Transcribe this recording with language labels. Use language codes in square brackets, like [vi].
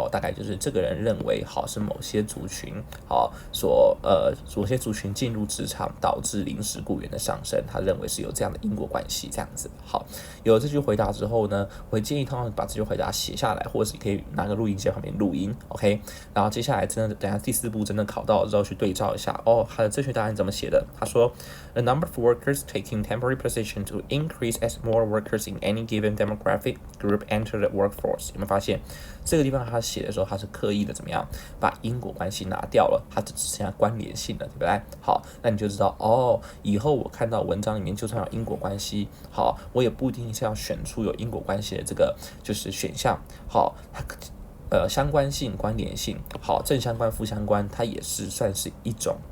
[zh] 大概就是这个人认为是某些族群某些族群进入职场导致临时雇员的上升，他认为是有这样的因果关系，这样子。好，有了这句回答之后呢，我会建议通常把这句回答写下来，或者是可以拿个录音机在旁边录音 ，OK。然后接下来真的等一下第4步真的考到了之后去对照一下，他的正确答案怎么写的？他说 [en] ，The number of workers taking temporary position to increase as more workers in any given demographic group enter the workforce。 [zh] 有没有发现这个地方他写的时候，他是刻意的怎么样把因果关系拿掉了，他只剩下关联性了，对不对？好，那你就知道以后我看到文章里面就算有因果关系，好，我也不一定是要选出有因果关系的这个就是选项，好，相关性、关联性，好，正相关、负相关，它也是算是一种